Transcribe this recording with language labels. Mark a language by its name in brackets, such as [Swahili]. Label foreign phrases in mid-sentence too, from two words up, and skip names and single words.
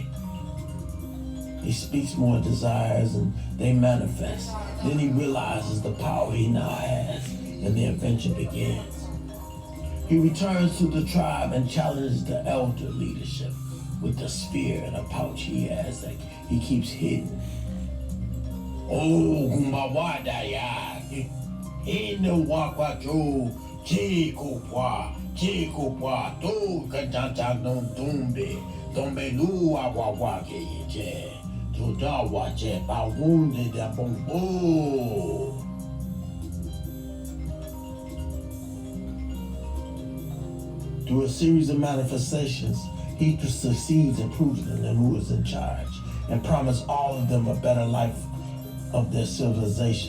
[English] He speaks more desires and they manifest. Then he realizes the power he now has and the adventure begins. He returns to the tribe and challenges the elder leadership with the spear and a pouch he has that he keeps hidden. Oh, Gumbawada ya. No wakwacho. Chikopwa. To kantanta non tumbe. Tombe lua wawake ye. To da wache ba wounded da bombo. Through a series of manifestations, he succeeds in proving them who is in charge and promise all of them a better life of their civilization.